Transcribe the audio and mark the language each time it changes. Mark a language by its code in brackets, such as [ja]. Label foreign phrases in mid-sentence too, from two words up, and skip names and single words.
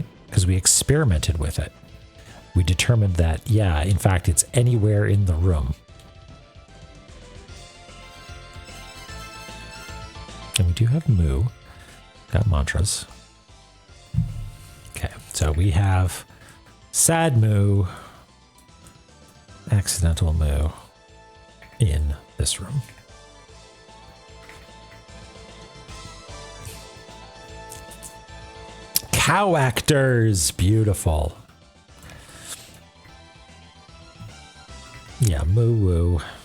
[en] Because we experimented with it. We determined that, yeah, in fact, it's anywhere in the room. And we do have moo. Got mantras. Okay, so we have sad moo, accidental moo in this room. Cow actors, beautiful. Yeah, moo woo.